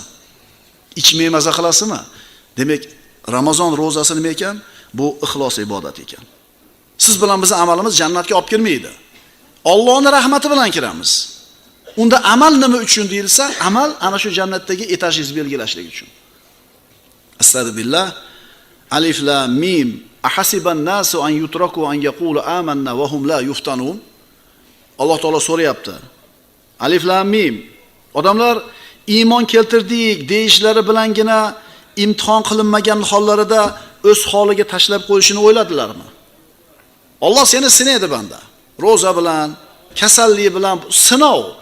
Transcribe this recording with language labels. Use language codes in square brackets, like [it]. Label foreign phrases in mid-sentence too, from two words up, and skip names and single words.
[uz] Ichmay maza qilasizmi? Demak, Ramazon ro'zasi nima ekan? Bu ixlos ibodat ekan. Siz bilan bizning amalimiz jannatga olib kirmaydi. Allohning rahmati bilan kiramiz. Unda amal nima uchun deyilsa, amal ana shu jannatdagi etajingizni belgilashlik uchun. [ar] أستغفر الله. الم. أحسب الناس أن يتركوا أن يقولوا آمنا وهم لا يفتنون. [uz] Alloh taolo so'rayapti. [ar] الم. [uz] Odamlar iymon keltirdik deyishlari bilangina imtihon qilinmagan hollarida o'z holiga tashlab qo'yishini o'yladilarmi? Alloh seni sinaydi banda. Roza bilan, kasallik bilan sinov.